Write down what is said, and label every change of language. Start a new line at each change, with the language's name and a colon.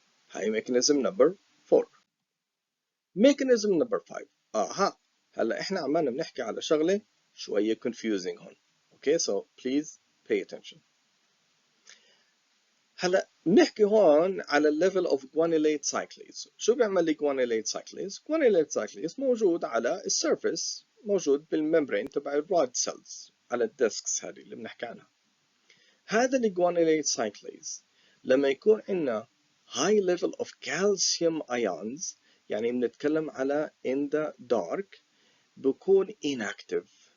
Arabic: هاي mechanism number 4. mechanism number 5. هلا احنا عمالنا بنحكي على شغلة شوية confusing هون.
English: Okay, so please pay attention.
Arabic: هلا بنحكي هون على
English: level of guanylate cyclase.
Arabic: شو بيعمل لي guanylate cyclase؟ guanylate cyclase موجود على السيرفيس، موجود بالممبرين تبع الرود سيلز على الديسكس هذه اللي بنحكي عنها. هذا الجوانيليت سايكليز لما يكون عندنا
English: high level of calcium ions
Arabic: يعني بنتكلم على
English: in the dark
Arabic: بكون inactive.